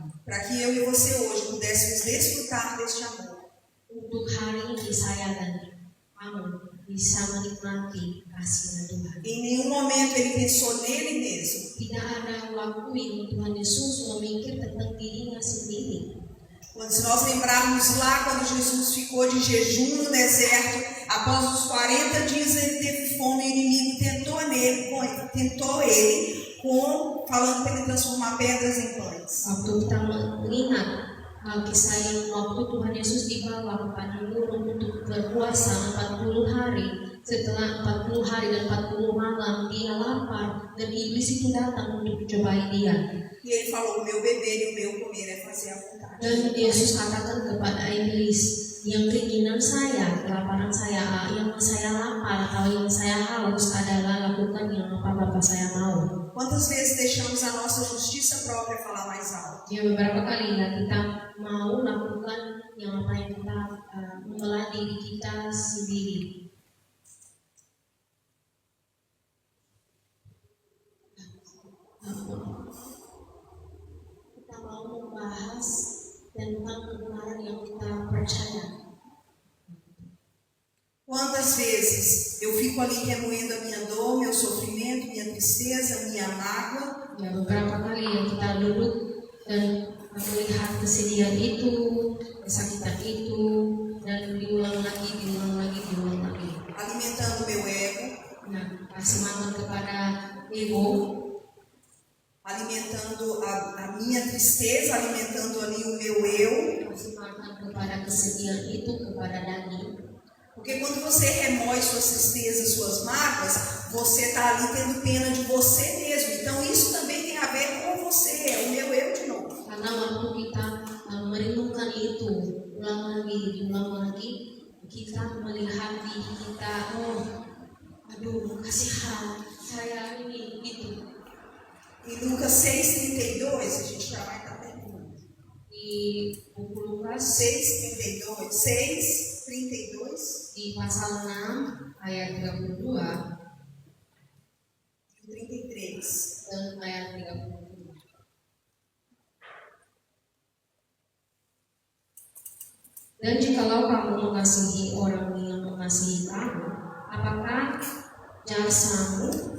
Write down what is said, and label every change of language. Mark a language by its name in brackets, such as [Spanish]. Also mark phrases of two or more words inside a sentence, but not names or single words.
[Portuguese] Para que eu e você hoje pudéssemos desfrutar deste amor. [Indonesian] Untuk hari ini saya dan kamu bisa menikmati kasih Tuhan. [Portuguese] Em nenhum momento ele pensou nele mesmo. [Indonesian] Tidak ada waktu yang Tuhan Yesus memikir tentang dirinya sendiri. [Portuguese] Quando nós lembrarmos lá quando Jesus ficou de jejum no deserto, após os 40 dias ele teve fome, o inimigo tentou ele falando para ele transformar pedras em pães. [Indonesian] Waktu kita mengingat kisah yang waktu Tuhan Yesus dibawa ke padang gurun untuk berpuasa 40 hari. Setelah 40 hari dan 40 malam dia lapar dan iblis itu datang untuk mencobai dia. [Portuguese] E ele falou: o meu beber e o meu comer é fazer a vontade. [Indonesian] Dan Yesus katakan kepada iblis, yang keinginan saya, kelaparan saya, yang saya lapar atau yang saya haus adalah lakukan yang apa Bapa saya mau. [Portuguese] Quantas vezes deixamos a nossa justiça própria falar mais alto? [Indonesian] Ya beberapa kali kita mau lakukan yang apa yang kita membelah diri kita sendiri. Kita mau membahas tentang kebenaran yang kita percaya. [Portuguese] Quantas vezes eu fico ali remoendo a minha dor, meu sofrimento, minha tristeza, minha mágoa. [Indonesian] Ya, beberapa kali yang kita duduk dan melihat kesedihan itu, kesakitan itu, dan diulang lagi. [Portuguese] Alimentando meu ego, [Indonesian] Nah, kasih makan kepada ego, [Portuguese] alimentando a minha tristeza, alimentando ali o meu eu. [Indonesian] kasih makan kepada kesedihan itu, kepada daging. [Portuguese] Porque quando você remoe suas tristezas, suas mágoas, você está ali tendo pena de você mesmo. Então isso também tem a ver com você, é o meu eu de novo. [Indonesian] Karena waktu kita merenungkan itu, ulang lagi, kita melihat diri kita, aduh, kasihan, saya ini, gitu. [Portuguese] Em Lucas 6,32, a gente já vai estar terminando. [Indonesian] Di buku Lukas 6,32, 6,32 di pasal 6 ayat 32 [Portuguese] e 33. [Indonesian] dan ayat 33. Dan jikalau kamu mengasihi orang yang mengasihi kamu, apakah jasamu?